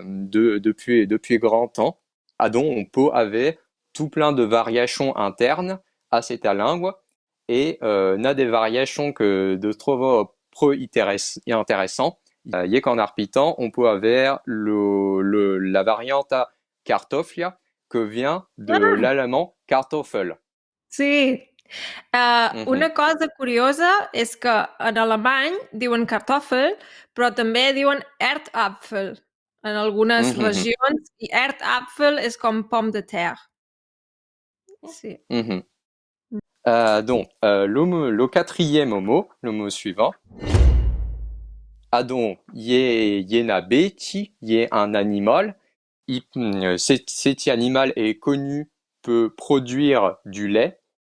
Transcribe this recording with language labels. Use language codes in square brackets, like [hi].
[fr] depuis grand temps, donc on peut avoir tout plein de variations internes à cette langue et on a des variations que de trouver pro intéressant. Il y a qu'en arpitan, on peut avoir la variante kartoffel que vient de l'allemand Kartoffel. [ca] Sí. Una cosa curiosa és que en alemany diuen Kartoffel, però també diuen Erdapfel en algunes regions, i Erdapfel és com pomme de terre. Sí. [fr] Donc, le quatrième mot, le mot suivant. Donc, il y a une bête, il y a un animal. Cet animal est connu, peut produire du lait.